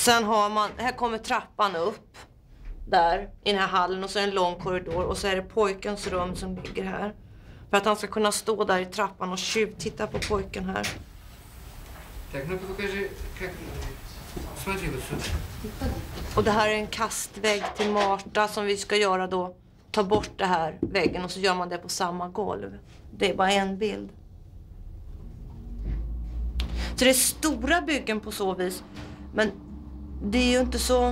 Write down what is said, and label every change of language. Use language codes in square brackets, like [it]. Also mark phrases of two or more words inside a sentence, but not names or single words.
[sv] Sen har man, här kommer trappan upp. Där, i den här hallen, och så är det en lång korridor. Och så är det pojkens rum som ligger här. För att han ska kunna stå där i trappan och titta på pojken här. [ru] Так, ну покажи, как... Смотри вот сюда. [sv] Och det här är en kastvägg till Marta som vi ska göra då. Ta bort det här väggen och så gör man det på samma golv. Det är bara en bild. Så det är stora byggen på så vis. Men det är ju inte så...